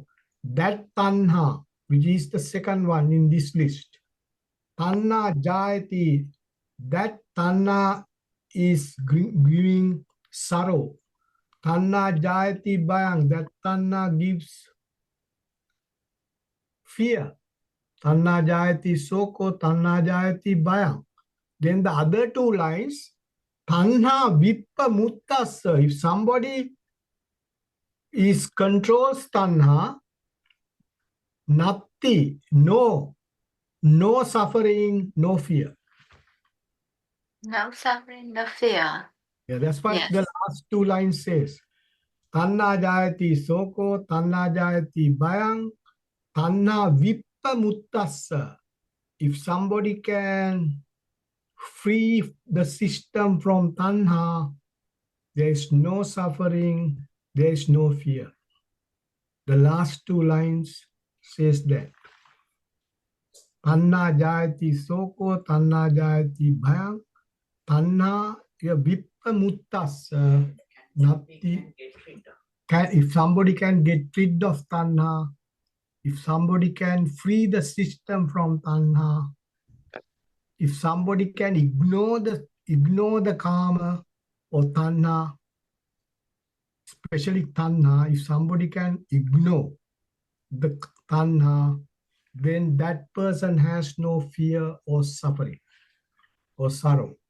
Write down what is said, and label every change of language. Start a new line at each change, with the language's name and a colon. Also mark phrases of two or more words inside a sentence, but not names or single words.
English: That tanha, which is the second one in this list.
Pali: Tanha jayati.
English: That tanha is giving sorrow.
Pali: Tanha jayati bayang.
English: That tanha gives fear.
Pali: Tanha jayati soko. Tanha jayati bayang.
English: Then the other two lines,
Pali: tanha vippa muttassa.
English: If somebody is controls tanha, natti, no suffering, no fear. No suffering, no fear. Yeah, that's what Yes. the last two lines says.
Pali: Tanna jayati soko, tanna jayati bayang, tanna vippa muttassa.
English: If somebody can free the system from tanha, there is no suffering, there is no fear. The last two lines says that. Tanna jayati soko, tanna jayati bhayang, tanna vippa muttassa. Natti. If somebody can get rid of tanha, if somebody can free the system from tanha, if somebody can ignore the karma or tanha, especially tanha, if somebody can ignore the tanha, then that person has no fear or suffering or sorrow.